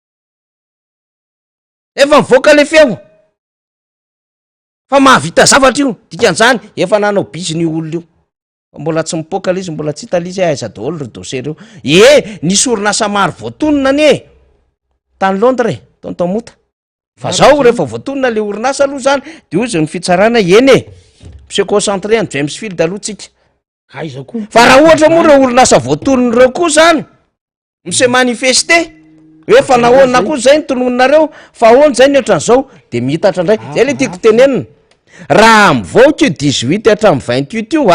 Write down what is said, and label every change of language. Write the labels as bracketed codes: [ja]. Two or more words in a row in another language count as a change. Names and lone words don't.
[mg] Efa mivoaka le feo fa mahavita zavatra io, dikan'izany efa nanao biziny io olona io. Mbola tsy mipoka izy, mbola tsy hita izy aiza daholo ry dossier reo. Nisy orinasa maro voatonona anie tany Londres tonton Mota. Fa zao rehefa voatonona le orinasa aloha zany de ozy ny fitsarana [fr] se concentré [mg] en James Field aloha tsika. Aiza koa. Fa raha ohatra moa reo orinasa voatonona reo koa zany [fr] mise manifester [mg] hoe fa nahoana koa zay ny tonononareo, fa ahoana zay ny ohatran'izao de mitatra indray. Zay le tiako tenenina. Raha mivoaka io 18 hatramin'ny 28 io